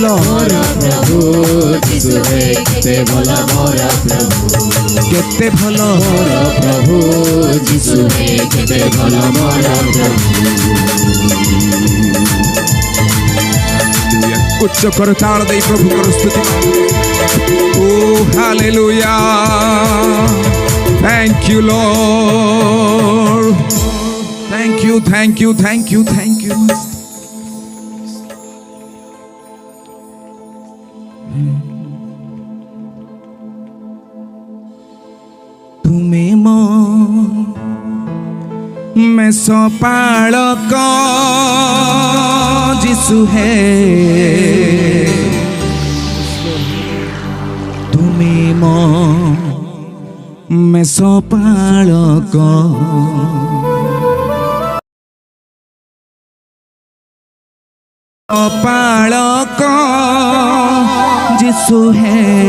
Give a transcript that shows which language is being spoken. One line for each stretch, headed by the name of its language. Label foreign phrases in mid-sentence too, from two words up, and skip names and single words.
Odia: ମୋର ପ୍ରଭୁ ଯୀଶୁ ହେ କେତେ ଭଲ ମୋର ପ୍ରଭୁ କେତେ ଭଲ ମୋର ପ୍ରଭୁ ଯୀଶୁ ହେ କେତେ ଭଲ ମୋର ପ୍ରଭୁ ଉଚ୍ଚ କର ତାଳ ଦେଇ ପ୍ରଭୁଙ୍କର ସ୍ତୁତି ଓ ହାଲେଲୁୟା
English: Thank you Lord Thank you thank you thank you thank you
Odia: ତୁମେ ମୋ ମେଷ ପାଳକ ଯୀଶୁ ହେ ତୁମେ ମୋ ମେଷ ପାଳକ ପାଳକ ଯୀଶୁ ହେ